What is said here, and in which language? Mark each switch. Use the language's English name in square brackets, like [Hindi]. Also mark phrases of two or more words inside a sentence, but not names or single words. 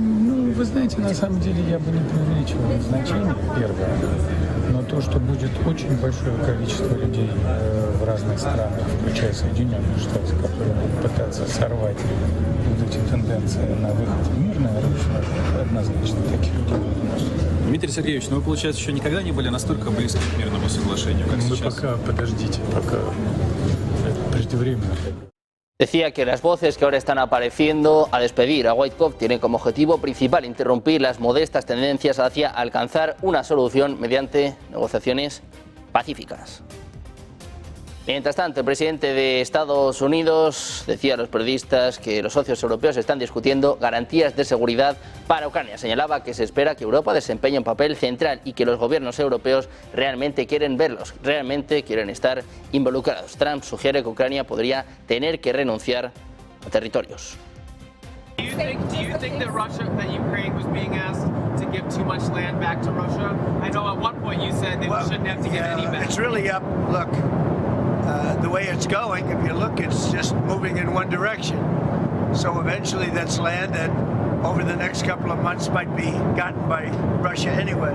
[Russian] Вы знаете, на самом деле я бы не преувеличивал значение, первое, но то, что будет очень большое количество людей в разных странах, включая Соединенные Штаты, которые будут пытаться сорвать вот эти тенденции на выход в мирное русло, однозначно таких людей. Дмитрий Сергеевич, ну вы, получается, еще никогда не были настолько близки к мирному соглашению, как Вы сейчас? пока подождите, пока это преждевременно. [Spanish] Decía que las voces que ahora están apareciendo a despedir a Witkoff tienen como objetivo principal interrumpir las modestas tendencias hacia alcanzar una solución mediante negociaciones pacíficas. Mientras tanto, el presidente de Estados Unidos decía a los periodistas que los socios europeos están discutiendo garantías de seguridad para Ucrania. Señalaba que se espera que Europa desempeñe un papel central y que los gobiernos europeos realmente quieren verlos, realmente quieren estar involucrados. Trump sugiere que Ucrania podría tener que renunciar a territorios. [English] Do you think that Ukraine was being asked to give too much land back to Russia? I know at one point you said they shouldn't have to give any back. It's really up. Look, the way it's going, if you look, it's just moving in one direction. So eventually that's land that over the next couple of months might be gotten by Russia anyway.